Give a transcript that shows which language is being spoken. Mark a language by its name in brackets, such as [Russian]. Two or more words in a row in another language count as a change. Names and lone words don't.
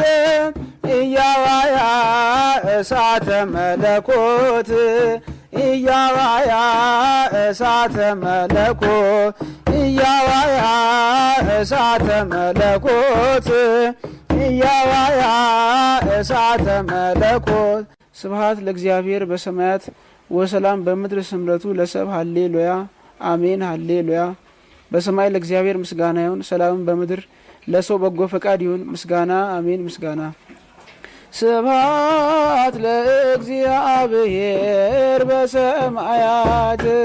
[Geez] ኢያዋያ እሳተ መለኮት ኢያዋያ እሳተ መለኮት ኢያዋያ እሳተ መለኮት ኢያዋያ እሳተ መለኮት። ስብሐት ለእግዚአብሔር በሰማያት ወሰላም በምድር ስምረቱ ለሰብ ሃሌሉያ አሜን ሃሌሉያ። [Amharic] በሰማይ ለእግዚአብሔር ምስጋና ይሁን፣ ሰላምን በምድር ለሰው በጎ ፈቃድ ይሁን። ምስጋና አሜን ምስጋና። [Geez] ስብሐት ለእግዚአብሔር በሰማያት